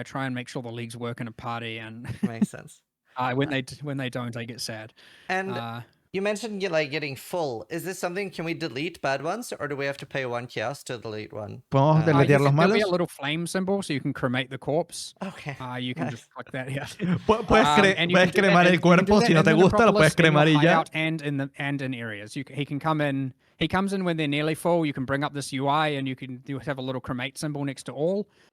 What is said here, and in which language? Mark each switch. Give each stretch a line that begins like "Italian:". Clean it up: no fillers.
English: I try and make sure the leagues work in a party, and makes sense. When they don't, I get sad. And you mentioned like getting full. Is this something? Can we delete bad ones, or do we have to pay 1 chaos to delete one?
Spanish: ¿Podemos deletear los malos?
English: There'll be a little flame symbol, so you can cremate the corpse. Okay. You can just click that. Yeah.
Spanish: Puedes cremar el cuerpo. Si no te gusta, lo puedes cremar y ya.
English: And in areas, he can come in. He comes in when they're nearly full. You can bring up this UI, and you have a little cremate symbol next to all.